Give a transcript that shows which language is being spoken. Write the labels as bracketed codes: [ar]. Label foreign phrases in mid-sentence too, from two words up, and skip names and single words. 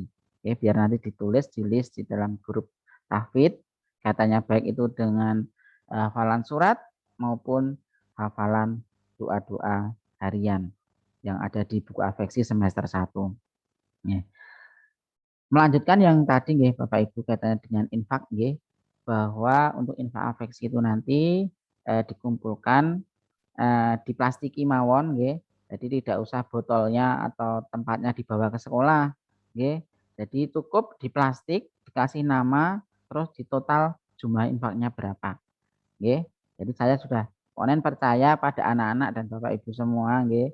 [id] Oke, biar nanti ditulis di list di dalam grup tahfidz, katanya baik itu dengan hafalan surat maupun hafalan doa-doa harian yang ada di buku afeksi semester 1. Ya. Melanjutkan yang tadi nggih Bapak Ibu kaitannya dengan infak nggih, bahwa untuk infak afeksi itu nanti dikumpulkan [jv] diplastiki mawon [id] nggih. Jadi tidak usah botolnya atau tempatnya dibawa ke sekolah nggih. Jadi cukup di plastik, dikasih nama, terus ditotal jumlah infaknya berapa nggih. Jadi saya sudah ponen percaya pada anak-anak dan Bapak Ibu semua nggih.